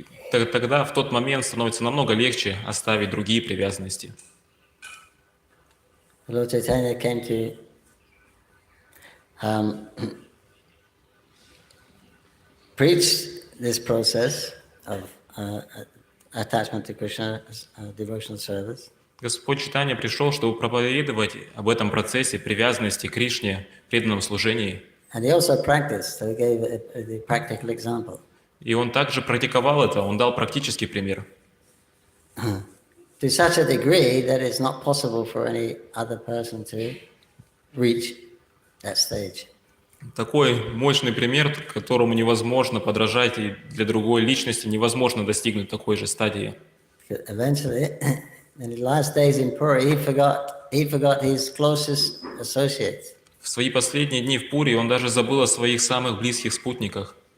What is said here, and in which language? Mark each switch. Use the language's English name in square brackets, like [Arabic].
[Russian] тогда в тот момент становится намного легче оставить другие привязанности. [English] Lord Chaitanya came to preach this process of attachment to Krishna, devotional service. [Russian] Господь Чайтанья пришел, чтобы проповедовать об этом процессе привязанности к Кришне, преданном служении. [English] And he also practiced, so he gave a practical example. [Russian] И он также практиковал это, он дал практический пример. [English] To such a degree that it's not possible for any other person to reach that stage. [Russian] Такой мощный пример, которому невозможно подражать, и для другой личности невозможно достигнуть такой же стадии. [English] Eventually, in his last days in Puri, he forgot his closest associates. [Russian] В свои последние дни в Пури он даже забыл о своих самых близких спутниках.